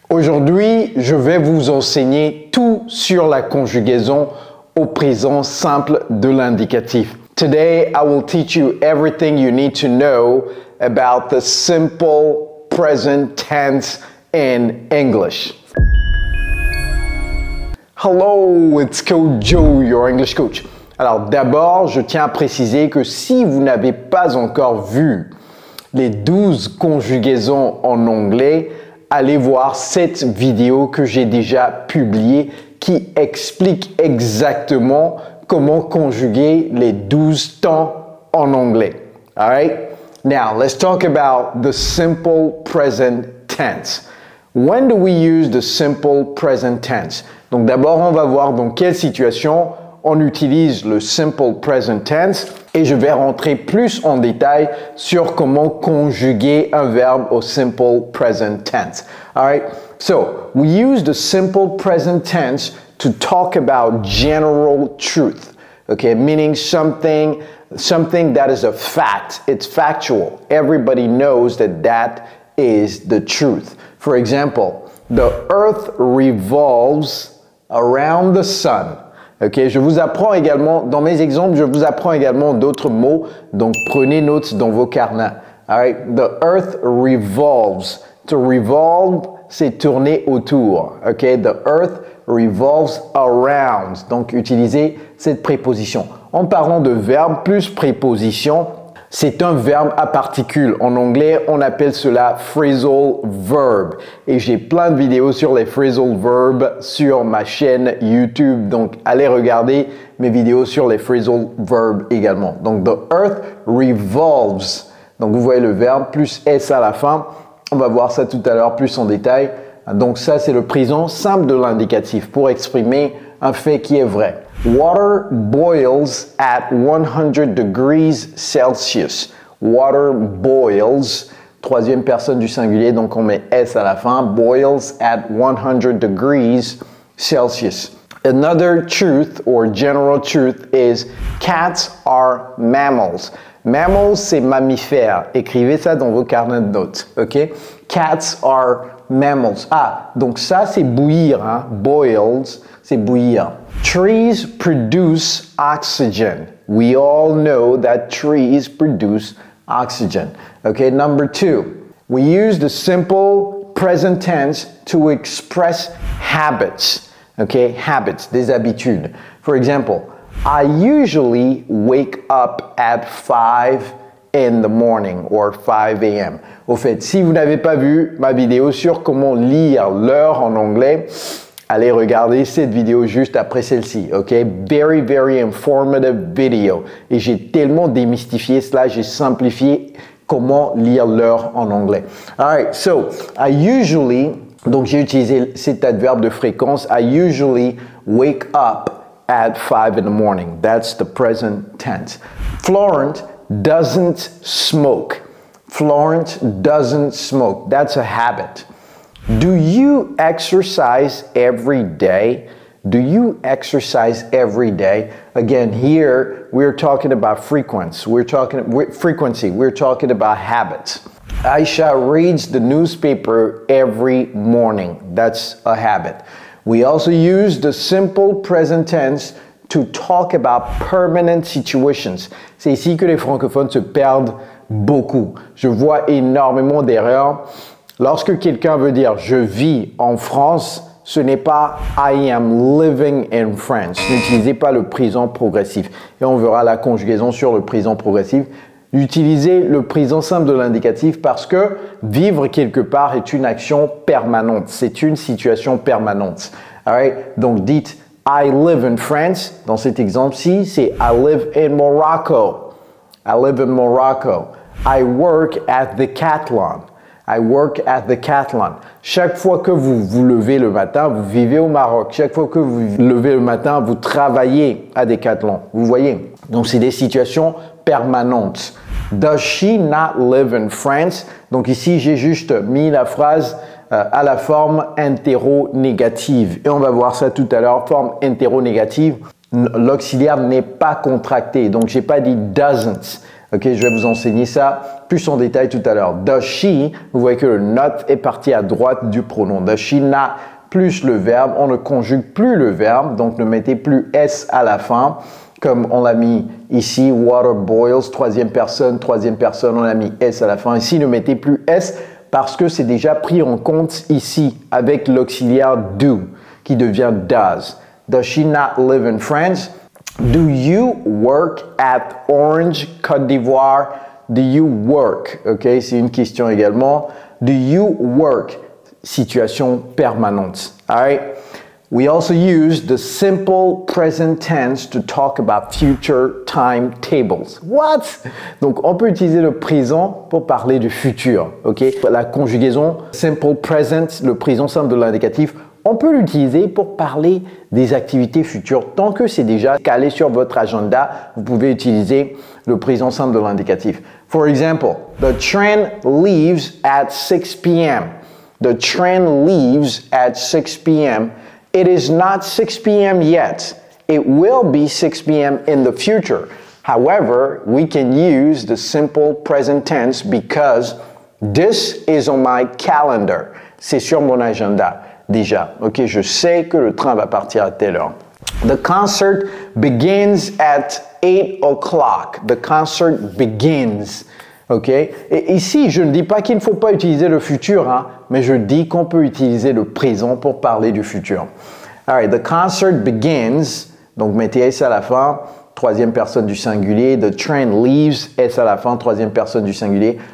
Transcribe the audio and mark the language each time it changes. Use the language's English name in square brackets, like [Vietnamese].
[French] Aujourd'hui, je vais vous enseigner tout sur la conjugaison au présent simple de l'indicatif. [English] Today, I will teach you everything you need to know about the simple present tense in English. Hello, it's Coach Joe, your English coach. [French] Alors d'abord, je tiens à préciser que si vous n'avez pas encore vu les 12 conjugaisons en anglais, allez voir cette vidéo que j'ai déjà publiée qui explique exactement comment conjuguer les 12 temps en anglais. [English] All right? Now, let's talk about the simple present tense. When do we use the simple present tense? [French] Donc d'abord, on va voir dans quelle situation on utilise le simple present tense et je vais rentrer plus en détail sur comment conjuguer un verbe au simple present tense. [English] All right? So, we use the simple present tense to talk about general truth. Okay? Meaning something that is a fact. It's factual. Everybody knows that is the truth. For example, the earth revolves around the sun. [French] Ok, je vous apprends également, dans mes exemples, je vous apprends également d'autres mots, donc prenez note dans vos carnets. [English] All right? The earth revolves. To revolve, [French] c'est tourner autour. [English] Ok, the earth revolves around. [French] Donc, utilisez cette préposition. En parlant de verbe plus préposition, c'est un verbe à particules. En anglais, on appelle cela phrasal verb. Et j'ai plein de vidéos sur les phrasal verbs sur ma chaîne YouTube. Donc, allez regarder mes vidéos sur les phrasal verbs également. Donc, [English] the earth revolves. [French] Donc, vous voyez le verbe plus S à la fin. On va voir ça tout à l'heure plus en détail. Donc, ça, c'est le présent simple de l'indicatif pour exprimer un fait qui est vrai. [English] Water boils at 100 degrees Celsius. Water boils, [French] troisième personne du singulier, donc on met S à la fin. [English] Boils at 100 degrees Celsius. Another truth or general truth is cats are mammals. [French] Mammals, c'est mammifères. Écrivez ça dans vos carnets de notes, ok? [English] Cats are mammals. [French] Ah, donc ça, c'est bouillir, hein? [English] Boils, [French] c'est bouillir. [English] Trees produce oxygen. We all know that trees produce oxygen. Okay, number 2. We use the simple present tense to express habits. Okay, habits, [French] des habitudes. [English] For example, I usually wake up at 5 in the morning or 5 a.m. [French] Au fait, si vous n'avez pas vu ma vidéo sur comment lire l'heure en anglais, allez regarder cette vidéo juste après celle-ci, ok? [English] Very, very informative video. [French] Et j'ai tellement démystifié cela, j'ai simplifié comment lire l'heure en anglais. [English] Alright, so, I usually, [French] donc j'ai utilisé cet adverbe de fréquence, [English] I usually wake up at 5 in the morning. That's the present tense. Florent doesn't smoke. Florent doesn't smoke. That's a habit. Do you exercise every day? Do you exercise every day? Again, here we're talking about frequency. We're talking about habits. Aisha reads the newspaper every morning. That's a habit. We also use the simple present tense to talk about permanent situations. [French] C'est ici que les francophones se perdent beaucoup. Je vois énormément d'erreurs. Lorsque quelqu'un veut dire « je vis en France », ce n'est pas « [English] I am living in France ». [French] N'utilisez pas le présent progressif. Et on verra la conjugaison sur le présent progressif. Utilisez le présent simple de l'indicatif parce que vivre quelque part est une action permanente. C'est une situation permanente. [English] All right? [French] Donc dites « [English] I live in France ». [French] Dans cet exemple-ci, c'est « [English] I live in Morocco ». I live in Morocco. I work at the Decathlon. I work at the Decathlon. [French] Chaque fois que vous vous levez le matin, vous vivez au Maroc. Chaque fois que vous vous levez le matin, vous travaillez à Decathlon. Vous voyez? Donc, c'est des situations permanentes. [English] Does she not live in France? [French] Donc ici, j'ai juste mis la phrase à la forme interronégative. Et on va voir ça tout à l'heure. Forme interronégative, l'auxiliaire n'est pas contracté. Donc, j'ai pas dit doesn't. Ok, je vais vous enseigner ça plus en détail tout à l'heure. [English] Does she, [French] vous voyez que le not est parti à droite du pronom. [English] Does she not [French] plus le verbe, on ne conjugue plus le verbe, donc ne mettez plus S à la fin, comme on l'a mis ici, [English] water boils, [French] troisième personne, on a mis S à la fin. Ici, ne mettez plus S parce que c'est déjà pris en compte ici avec l'auxiliaire do qui devient does. [English] Does she not live in France? Do you work at Orange, Côte d'Ivoire? Do you work? [French] Ok, c'est une question également. [English] Do you work? [French] Situation permanente. [English] All right. We also use the simple present tense to talk about future timetables. What? [French] Donc, on peut utiliser le présent pour parler du futur. Ok. La conjugaison simple present, le présent simple de l'indicatif, on peut l'utiliser pour parler des activités futures. Tant que c'est déjà calé sur votre agenda, vous pouvez utiliser le présent simple de l'indicatif. [English] For example, the train leaves at 6 p.m. The train leaves at 6 p.m. It is not 6 p.m. yet. It will be 6 p.m. in the future. However, we can use the simple present tense because this is on my calendar. [French] C'est sur mon agenda. Déjà, ok, je sais que le train va partir à telle heure. [English] The concert begins at 8 o'clock. The concert begins. [French] Ok, et ici, je ne dis pas qu'il ne faut pas utiliser le futur, hein, mais je dis qu'on peut utiliser le présent pour parler du futur. [English] Alright, the concert begins. [French] Donc, mettez S à la fin, troisième personne du singulier. [English] The train leaves, [French] S à la fin, troisième personne du singulier.